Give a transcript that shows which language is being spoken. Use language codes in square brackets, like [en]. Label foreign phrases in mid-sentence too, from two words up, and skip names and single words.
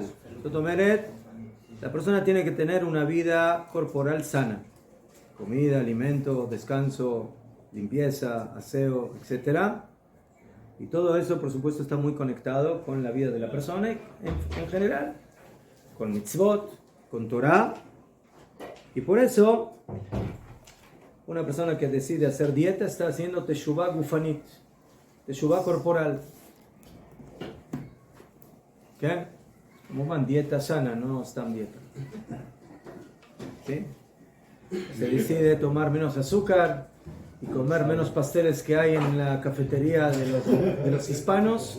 [es] La persona tiene que tener una vida corporal sana: comida, alimento, descanso, limpieza, aseo, etc. Y todo eso, por supuesto, está muy conectado con la vida de la persona en general, con mitzvot, con Torah. Y por eso, una persona que decide hacer dieta está haciendo [he] תשובה גופנית, [es] teshuvah corporal. ¿Qué? Como van dieta sana, no están dieta. ¿Sí? Se decide tomar menos azúcar y comer menos pasteles que hay en la cafetería de los hispanos.